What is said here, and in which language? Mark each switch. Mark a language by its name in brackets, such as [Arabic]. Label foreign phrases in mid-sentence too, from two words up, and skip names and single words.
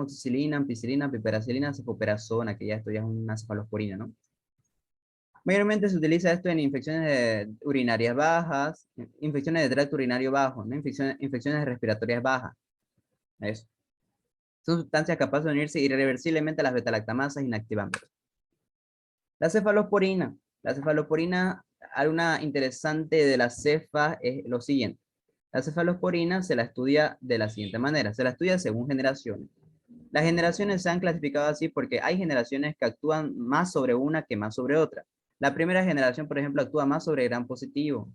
[Spanish] Amoxicilina, ampicilina, piperacilina, cefoperazona, que ya esto ya es una cefalosporina, ¿no? Mayormente se utiliza esto en infecciones urinarias bajas, infecciones de tracto urinario bajo, ¿no? Infecciones respiratorias bajas. Eso. Son sustancias capaces de unirse irreversiblemente a las betalactamasas inactivantes. La cefalosporina. La cefalosporina, alguna interesante de la cefa es lo siguiente. La cefalosporina se la estudia de la siguiente manera. Se la estudia según generaciones. Las generaciones se han clasificado así porque hay generaciones que actúan más sobre una que más sobre otra. La primera generación, por ejemplo, actúa más sobre gran positivo.